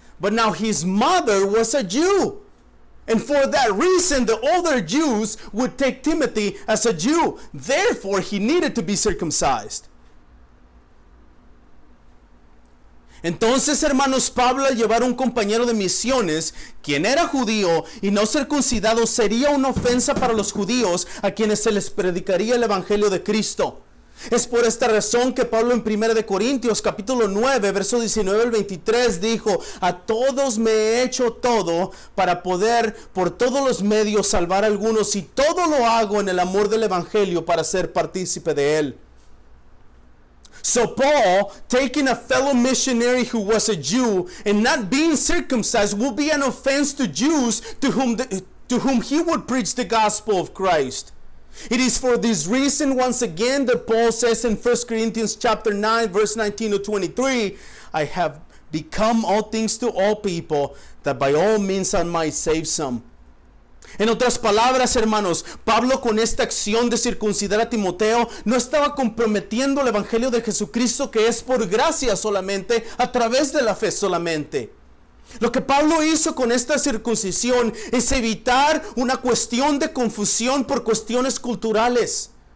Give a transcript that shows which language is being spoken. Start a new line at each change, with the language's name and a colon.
English: But now his mother was a Jew. And for that reason, the older Jews would take Timothy as a Jew. Therefore, he needed to be circumcised.
Spanish: Entonces, hermanos, Pablo, al llevar un compañero de misiones, quien era judío y no circuncidado, sería una ofensa para los judíos a quienes se les predicaría el evangelio de Cristo. Es por esta razón que Pablo en 1 de Corintios capítulo 9, verso 19 al 23 dijo: a todos me he hecho todo para poder por todos los medios salvar a algunos, y todo lo hago en el amor del evangelio para ser partícipe de él.
English: So Paul, taking a fellow missionary who was a Jew and not being circumcised, will be an offense to Jews to whom he would preach the gospel of Christ. It is for this reason, once again, that Paul says in 1 Corinthians chapter 9, verse 19 to 23, I have become all things to all people, that by all means I might save some.
Spanish: En otras palabras, hermanos, Pablo con esta acción de circuncidar a Timoteo no estaba comprometiendo el evangelio de Jesucristo, que es por gracia solamente, a través de la fe solamente. Lo que Pablo hizo con esta circuncisión es evitar una cuestión de confusión por cuestiones culturales.